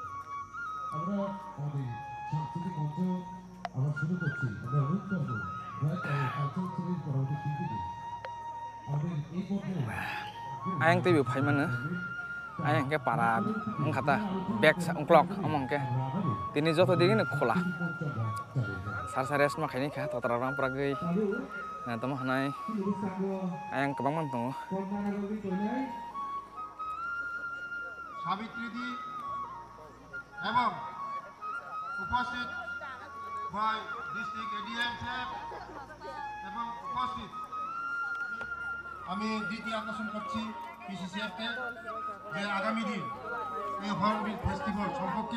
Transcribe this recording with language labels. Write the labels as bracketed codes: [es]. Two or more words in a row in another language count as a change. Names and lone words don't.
[trp] ayang tui bi phai mana ayang ke para ngkata back ongklok among ke tini joto dingin khola sar sares ma khaini kha totra ram pragai na tamo hanai ayang kabang man tongo [bn] সাবিত্রী দি এবং উপস্থিত ভাই [en] district ADM [bn] সাহেব এবং উপস্থিত আমি দ্বিতীয় আকর্ষণ করছি পিসিসিএফকে যে আগামী দিন এই হর্নবিল ফেস্টিভ্যাল সম্পর্কে